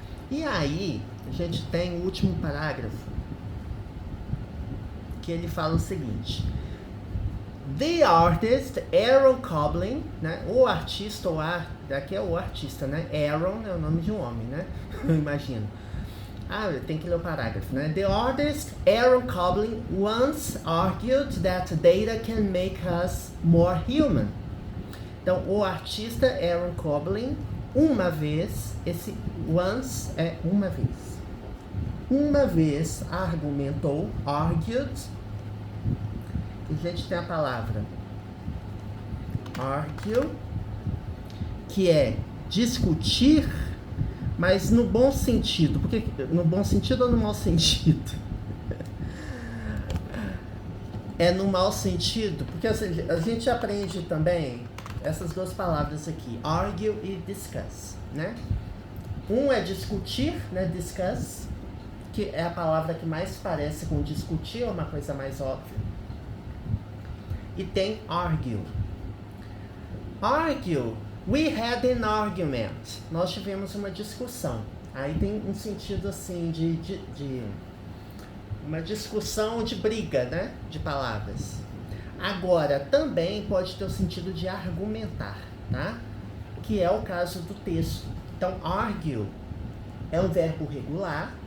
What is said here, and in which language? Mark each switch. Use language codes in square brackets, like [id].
[pt] E aí, a gente tem o último parágrafo, que ele fala o seguinte: [en] The artist Aaron Coblin, [pt] né? O artista, ou daqui é o artista, né? Aaron é o nome de um homem, né? Eu imagino. Tem que ler o parágrafo, né? [en] The artist Aaron Coblin once argued that data can make us more human. [pt] Então, o artista Aaron Coblin, uma vez, esse once é uma vez argumentou, argued. A gente tem a palavra argue, que é discutir, mas no bom sentido. Porque no bom sentido ou no mau sentido? É no mau sentido, porque a gente aprende também essas duas palavras aqui, argue e discuss, né? Um é discutir, né? Discuss, que é a palavra que mais parece com discutir, é uma coisa mais óbvia. E tem argue. [en] Argue, we had an argument. [pt] Nós tivemos uma discussão. Aí tem um sentido assim de uma discussão de briga, né? De palavras. Agora, também pode ter o sentido de argumentar, tá? Que é o caso do texto. Então, argue é um verbo regular.